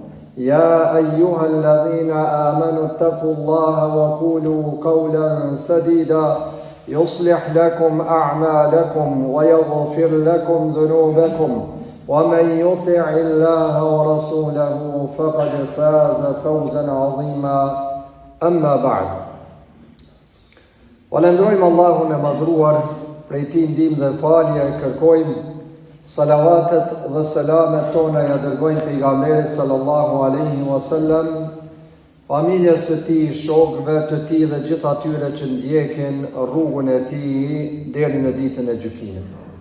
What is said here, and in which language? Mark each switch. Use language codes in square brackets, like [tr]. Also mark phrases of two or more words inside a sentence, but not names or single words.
[ar] يا أيها الذين آمنوا اتقوا الله وقولوا قولا سديدا يصلح لكم أعمالكم ويغفر لكم ذنوبكم ومن يطع الله ورسوله فقد فاز فوزا عظيما. أما بعد. [sq] Falendrojmë Allahun e madhruar, prej tij ndihmë dhe falje kërkojmë, salavatet dhe selamet tona ja dërgojmë pejgamberit [ar] صلى الله عليه وسلم, [sq] familjes së tij, shokëve të tij dhe gjithë atyre që ndjekin rrugën e tij deri në ditën e gjykimit.